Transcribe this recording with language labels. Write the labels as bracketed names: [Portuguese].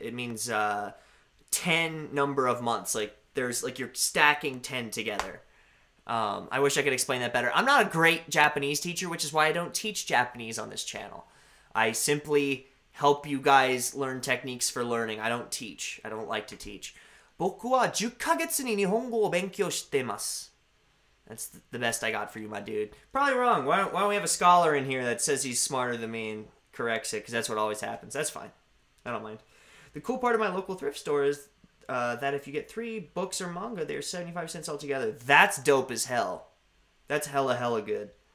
[English] It means 10 number of months. Like there's like you're stacking 10 together. I wish I could explain that better. I'm not a great Japanese teacher, which is why I don't teach Japanese on this channel. I simply help you guys learn techniques for learning. I don't teach. I don't like to teach. [Japanese] 僕は10ヶ月に日本語を勉強してます. [English] That's the best I got for you, my dude. Probably wrong. Why don't we have a scholar in here that says he's smarter than me and corrects it? Because that's what always happens. That's fine. I don't mind. The cool part of my local thrift store is that if you get 3 books or manga, they're 75 cents altogether. That's dope as hell. That's hella good.